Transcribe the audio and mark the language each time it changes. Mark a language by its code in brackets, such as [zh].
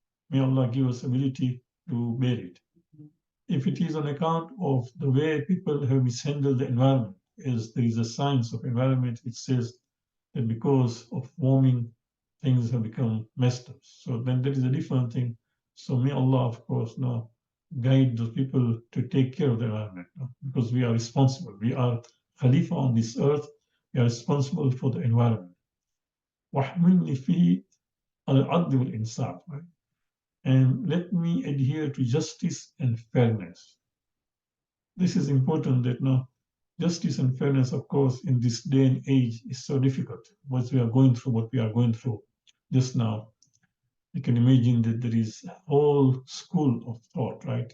[en] May Allah give us ability to bear it. If it is on account of the way people have mishandled the environment, as there is a science of environment which says that because of warming, things have become messed up. So then there is a different thing. So may Allah, of course, guide those people to take care of the environment, because we are responsible. We are Khalifa on this earth. We are responsible for the environment. [ar] وَحْمِلْنِي فِيهِ عَلَى الْعَدْلِ وَالْإِنصَافِ, right? [en] And let me adhere to justice and fairness. This is important that justice and fairness, of course, in this day and age is so difficult. What we are going through just now, you can imagine that there is a whole school of thought, right?